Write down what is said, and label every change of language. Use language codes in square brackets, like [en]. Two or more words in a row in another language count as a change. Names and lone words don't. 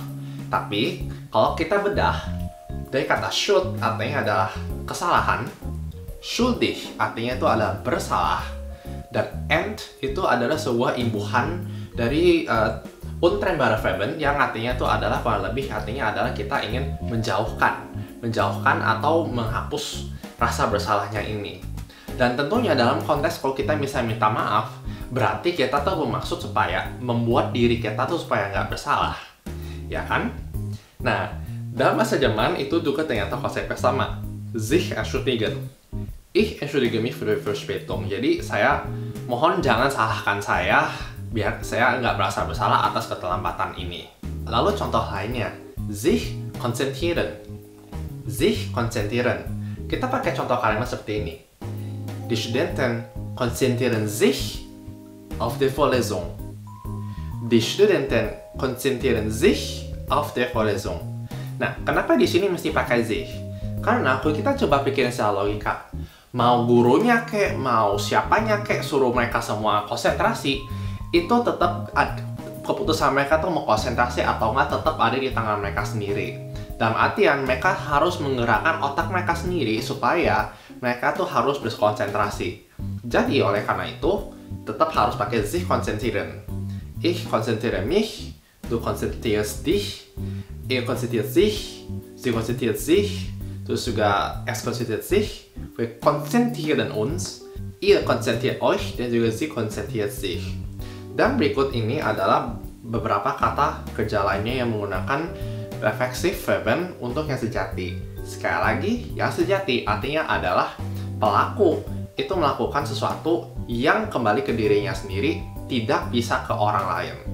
[id] Tapi kalau kita bedah dari kata schuld artinya adalah kesalahan, schuldig artinya itu adalah bersalah, dan ent itu adalah sebuah imbuhan dari [de] untrennbare verben [id] yang artinya itu adalah kurang lebih artinya adalah kita ingin menjauhkan atau menghapus rasa bersalahnya ini. Dan tentunya dalam konteks kalau kita misalnya minta maaf, berarti kita tuh bermaksud supaya membuat diri kita tuh supaya nggak bersalah, ya kan? Nah, dalam bahasa Jerman itu juga ternyata konsepnya sama, [de] sich entschuldigen. Ich entschuldige mich für die Verspätung. [id] Jadi saya mohon jangan salahkan saya biar saya nggak merasa bersalah atas keterlambatan ini. Lalu contoh lainnya, [de] sich konzentrieren. Sich konzentrieren. [id] Kita pakai contoh kalimat seperti ini. [de] Die Studenten konzentrieren sich auf die Vorlesung. Die Studenten konzentrieren sich auf die Vorlesung. [id] Nah, kenapa di sini mesti pakai sich? Karena kalau kita coba pikirin secara logika, mau gurunya kek, mau siapanya kek, suruh mereka semua konsentrasi, itu tetap keputusan mereka tuh mau konsentrasi atau nggak tetap ada di tangan mereka sendiri. Dalam artian mereka harus menggerakkan otak mereka sendiri supaya mereka tuh harus berkonsentrasi. Jadi oleh karena itu tetap harus pakai [de] sich konzentrieren. Ich konzentriere mich, du konzentrierst dich, ihr konzentriert sich, sie konzentriert sich, [id] terus juga [de] es konzentriert sich, wir konzentrieren uns, ihr konzentriert euch, [id] dan juga [de] sie konzentriert sich. [id] Dan berikut ini adalah beberapa kata kerja lainnya yang menggunakan [de] reflexive verben [id] untuk yang sejati. Sekali lagi, yang sejati artinya adalah pelaku itu melakukan sesuatu yang kembali ke dirinya sendiri, tidak bisa ke orang lain.